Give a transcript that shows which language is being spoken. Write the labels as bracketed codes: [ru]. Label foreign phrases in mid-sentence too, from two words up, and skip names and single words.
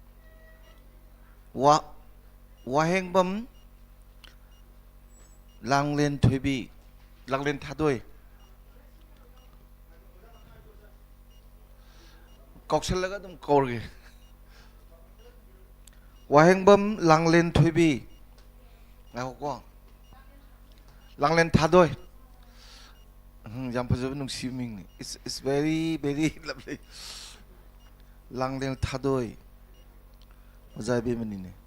[mni] Wahengbam Langlen Thubi Langlen Thadoi Koksalaga dum korge Wahengbam Langlen Thubi Ngako Langlen Thadoi [en] it's very lovely. [mni] Langlen Thadoi Mazaibi Manine